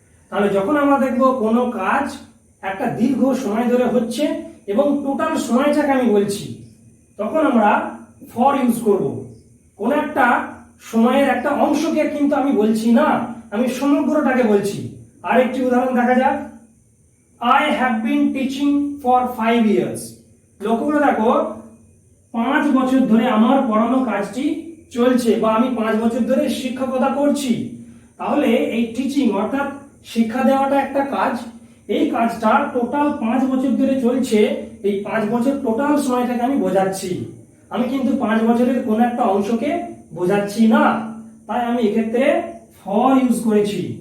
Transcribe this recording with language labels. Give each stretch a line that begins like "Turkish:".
Bangla: তাহলে যখন আমরা দেখব কোনো কাজ একটা দীর্ঘ সময় ধরে হচ্ছে এবং টোটাল সময়টাকে আমি বলছি, তখন আমরা ফর ইউজ করব। কোন একটা সময়ের একটা অংশকে কিন্তু আমি বলছি না, আমি সমগ্রটাকে বলছি। আরেকটি উদাহরণ দেখা যাক।
English: I have been teaching for 5 years.
Bangla: লক্ষ্য করে দেখো, 5 বছর ধরে আমার পড়ানো কাজটি চলছে, বা আমি 5 বছর ধরে শিক্ষকতা করছি। তাহলে এই টিচিং অর্থাৎ শিক্ষা দেওয়াটা একটা কাজ, এই কাজটা টোটাল 5 বছর ধরে চলছে। এই 5 বছর টোটাল সময়টাকে আমি বোঝাচ্ছি, আমি কিন্তু 5 বছরের কোন একটা অংশকে বোঝাচ্ছি না, তাই আমি এক্ষেত্রে ফর ইউজ করেছি।